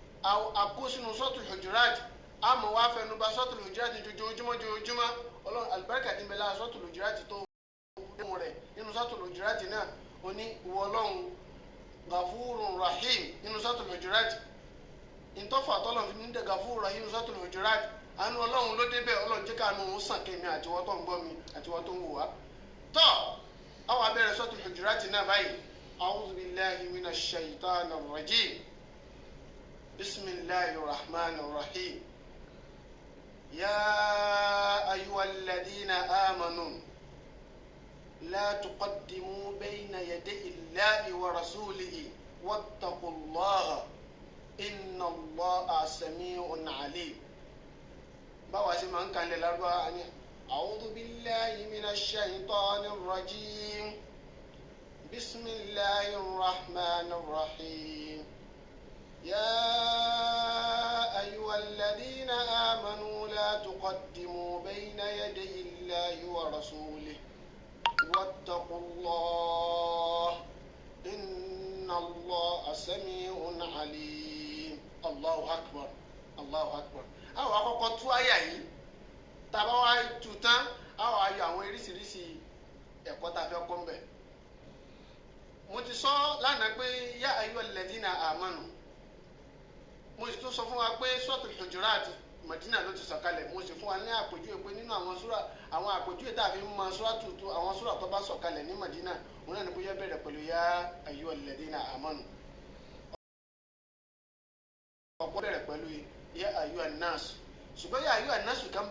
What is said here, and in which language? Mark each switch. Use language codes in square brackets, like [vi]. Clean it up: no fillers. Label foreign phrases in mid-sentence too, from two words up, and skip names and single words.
[yo] àkó sínú suratul Hujurat àmọ́ wá fẹnu bà suratul Hujurat jojoojúmọ́ ọlọ́run àlùbáríkà tí ń bẹ lára suratul Hujurat tó mú rẹ̀ nínú suratul Hujurat náà ó ní ìwọ ọlọ́run [ar] Ghafurun Rahim [yo] nínú suratul Hujurat ìtọ́fà tọ́lọ̀ fi ní [ar] Ghafurun Rahim [yo] nínú suratul Hujurat àánú ọlọ́run ló débẹ̀ ọlọ́run jẹ́ káàánú òun sàn kémi àtiwọ́ tó ń gbọ́ mi àtiwọ́ tó ń wò wá tọ́ àwọn abẹ́rẹ́ suratul Hujurat náà [ar] báyìí أعوذ بالله من الشيطان الرجيم بسم الله الرحمن الرحيم يا أيها الذين آمنوا لا تقدموا بين يدي الله ورسوله واتقوا الله إن الله سميع alim [yo] báwa ṣe máa ń kalẹ̀ lárúbáwá ni [ar] أعوذ بالله من الشيطان الرجيم بسم الله الرحمن الرحيم يا أيها الذين آمنوا لا تقدموا بين يدي الله ورسوله واتقوا الله إن الله سميع عليم. الله أكبر، الله أكبر. [yo] Àwọn àkọ́kọ́ tú àyà yìí tàbá wá tú tán àwọn ayọ̀ àwọn oríṣiríṣi ẹ̀kọ́ tá a fẹ́ kọ́ ń bẹ̀. Mo ti sọ lánàá pé [ar] yá ayyuhal ladhina amanu [yo] mo sì tún sọ fún wa pé suratul Hujurat Madina ló ti sọ̀kalẹ̀ mo sì fún wa ní àpèjúwe pé nínú àwọn súrà àwọn àpèjúwe tá a fi ń mọ àwọn súrà tó bá sọ̀kalẹ̀ ní Madina òun náà ni bóyá bẹ̀rẹ̀ pẹ̀lú [ar] yá ayyuhal ladhina amanu [yo] ọ̀pọ̀ bẹ̀rẹ̀ pẹ̀lú [ar] yá ayyuhan nas [yo] ṣùgbọ́n [ar] yá ayyuhan nas [yo] kan